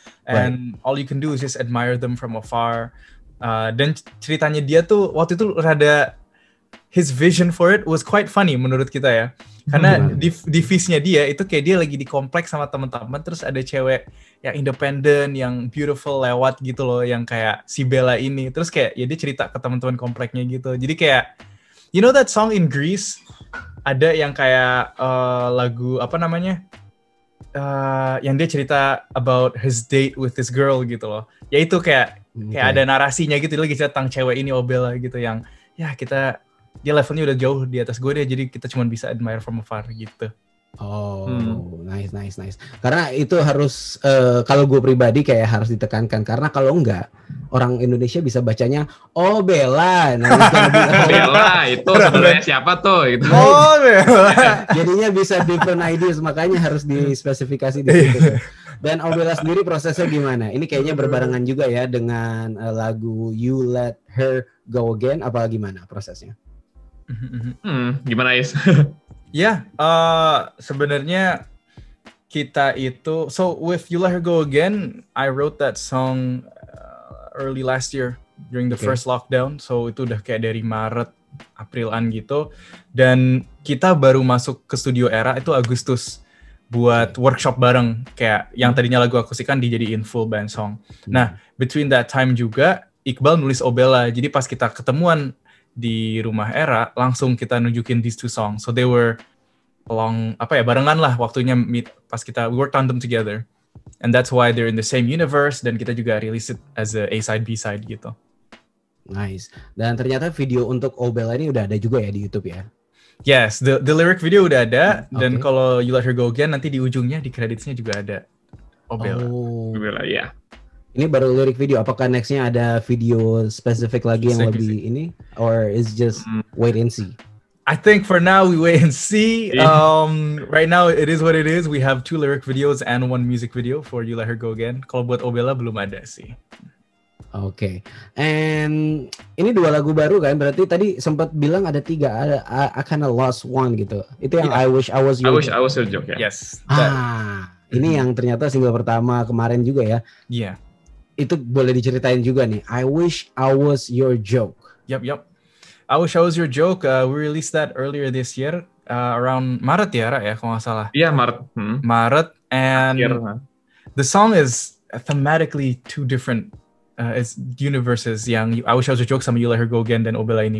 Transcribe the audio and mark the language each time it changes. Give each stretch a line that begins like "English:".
English: And all you can do is just admire them from afar.
Indonesian: Dan ceritanya dia tuh waktu itu rada,
English: his vision for it was quite funny
Indonesian: menurut kita ya. Karena divisinya dia itu kayak dia lagi di kompleks sama teman-teman, terus ada cewek yang independen, yang beautiful lewat gitu loh, yang kayak si Bella ini. Terus kayak ya dia cerita ke teman-teman kompleknya gitu. Jadi kayak,
English: you know that song in Greece?
Indonesian: Ada yang kayak lagu apa namanya? Yang dia cerita
English: about his date with this girl
Indonesian: gitu loh. Ya itu kayak ada narasinya gitu, dia lagi cerita tentang cewek ini, Bella gitu, yang ya dia levelnya udah jauh di atas gue deh, jadi kita cuma bisa
English: admire from afar
Indonesian: gitu. Oh, nice. Karena itu harus, kalau gue pribadi kayak harus ditekankan, karena kalau enggak, orang Indonesia bisa bacanya, oh Bella. Nah, Bella itu sebenarnya siapa tuh? Gitu. Oh Bella. Jadinya bisa
English: different ideas,
Indonesian: makanya harus dispesifikasi di situ. Dan Bella sendiri prosesnya gimana? Ini kayaknya berbarengan juga ya dengan lagu You Let Her Go Again, apa gimana prosesnya? Gimana Is? Ya, sebenarnya kita itu,
English: so with You Let Her Go Again, I wrote that song early last year during the first lockdown.
Indonesian: So itu udah kayak dari Maret, Aprilan gitu. Dan kita baru masuk ke studio Era itu Agustus buat workshop bareng, kayak yang tadinya lagu akustik kan dijadiin
English: full band song.
Indonesian: Nah,
English: between that time
Indonesian: juga Iqbal nulis Bella. Jadi pas kita ketemuan di rumah Era, langsung kita nunjukin
English: these two songs. So they were
Indonesian: barengan lah waktunya
English: meet
Indonesian: pas kita,
English: we worked on them together. And that's why they're in the same universe,
Indonesian: dan kita juga
English: release it as a A-side, B-side gitu. Nice.
Indonesian: Dan ternyata video untuk Bella ini udah ada juga ya di YouTube ya?
English: Yes, the lyric video
Indonesian: udah ada, dan kalau You Let Her Go Again, nanti di ujungnya, di creditsnya juga ada Bella. Bella, ya. Ini baru lirik video, apakah nextnya ada video spesifik lagi yang lebih ini?
English: Or is just wait and see? I think for now we wait and see. Right now it is what it is. We have 2 lyric videos and 1 music video for You Let Her Go Again.
Indonesian: Kalau buat Bella belum ada sih. Oke. And ini 2 lagu baru kan? Berarti tadi sempat bilang ada 3. Ada I Kinda Lost One gitu. Itu yang I Wish I Was Your Joke ya.
English: Yes.
Indonesian: Ini yang ternyata single pertama kemarin juga ya. Iya. Itu boleh diceritain juga nih.
English: I Wish I Was Your Joke. Yep. I Wish I Was Your Joke. We released that earlier this year, around Maret ya, Ra, ya,
Indonesian: kalau nggak salah. Iya, Maret.
English: Maret, and the song is thematically 2 different universes, yang I Wish I Was Your Joke sama You Let Her Go Again
Indonesian: dan Bella ini.